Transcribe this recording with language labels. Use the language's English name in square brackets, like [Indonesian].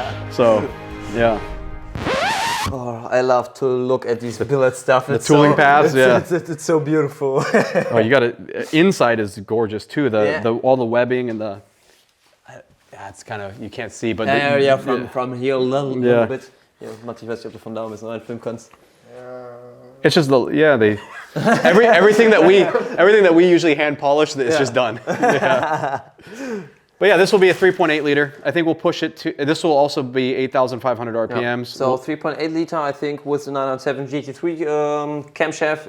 [English] So, yeah. Oh, I love to look at these billet stuff. The tooling paths, it's so beautiful. Oh, you got it. Inside is gorgeous too. All the webbing and the. It's kind of you can't see, but from here a little bit. [German] Ja, Matti, ich weiß nicht, ob du von da ein bisschen reinfilmen kannst. [English] It's just everything that we usually hand polish is just done. Yeah. But yeah, this will be a 3.8 liter. I think we'll push it to. This will also be 8,500 RPMs. So 3.8 liter, I think, with the 997 GT3 camshaft.